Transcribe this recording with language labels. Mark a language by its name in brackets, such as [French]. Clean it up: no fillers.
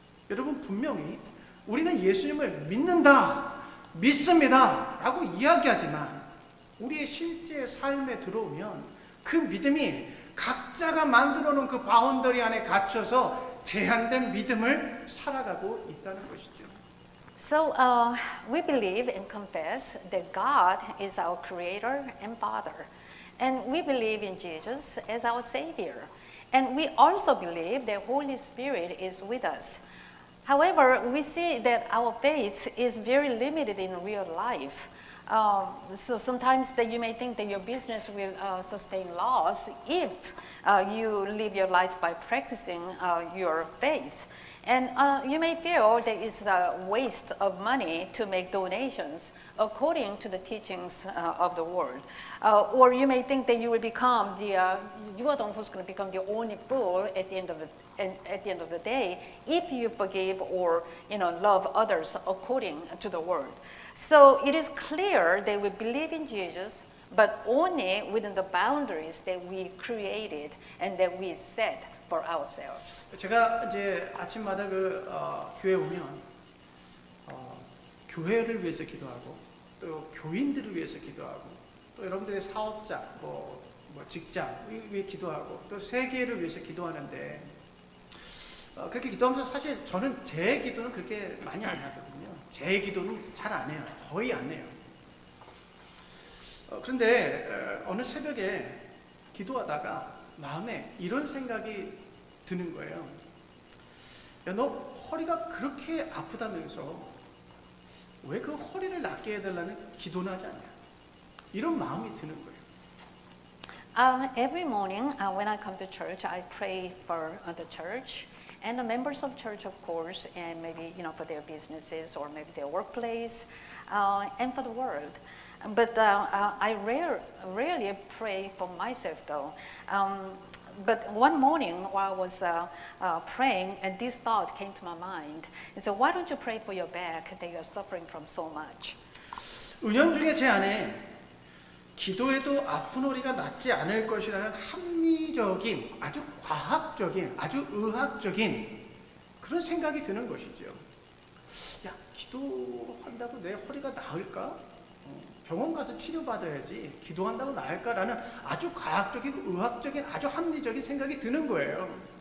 [Korean] 여러분, 분명히 우리는 예수님을 믿는다, 믿습니다 라고 이야기하지만 우리의 실제 삶에 들어오면 그 믿음이 각자가 만들어 놓은 그 바운더리 안에 갇혀서 제한된 믿음을 살아가고 있다는 것이죠. [English] So we believe and confess that God is our creator and father. And we believe in Jesus as our savior. And we also believe that Holy Spirit is with us. However, we see that our faith is very limited in real life. So sometimes that you may think that your business will sustain loss if you live your life by practicing your faith. And you may feel that it's a waste of money to make donations according to the teachings of the world. Or you may think that you will become you are the one who's going to become the only fool at the end of the day if you forgive or love others according to the word. So it is clear that we believe in Jesus, but only within the boundaries that we created and that we set for ourselves. [Korean] 제가 이제 아침마다 교회 오면 교회를 위해서 기도하고 또 교인들을 위해서 기도하고 또 여러분들의 사업자, 뭐 직장 위해 기도하고 또 세계를 위해서 기도하는데 그렇게 기도하면서 사실 저는 제 기도는 그렇게 많이 안 하거든요. 제 기도는 잘 안 해요. 거의 안 해요. 그런데 어느 새벽에 기도하다가 마음에 이런 생각이 드는 거예요. 야, 너 허리가 그렇게 아프다면서 왜 그 허리를 낫게 해달라는 기도는 하지 않냐? 이런 마음이 드는 거예요. [English] Every morning when I come to church, I pray for the church and the members of church, of course, and maybe for their businesses or maybe their workplace, and for the world. But I rarely pray for myself, though. But one morning while I was praying, and this thought came to my mind. And so why don't you pray for your back that you're suffering from so much? [Korean] 은연중에 제 안에 기도해도 아픈 허리가 낫지 않을 것이라는 합리적인, 아주 과학적인, 아주 의학적인 그런 생각이 드는 것이죠. 야, 기도한다고 내 허리가 나을까? 병원 가서 치료받아야지 기도한다고 나을까라는 아주 과학적인, 의학적인, 아주 합리적인 생각이 드는 거예요.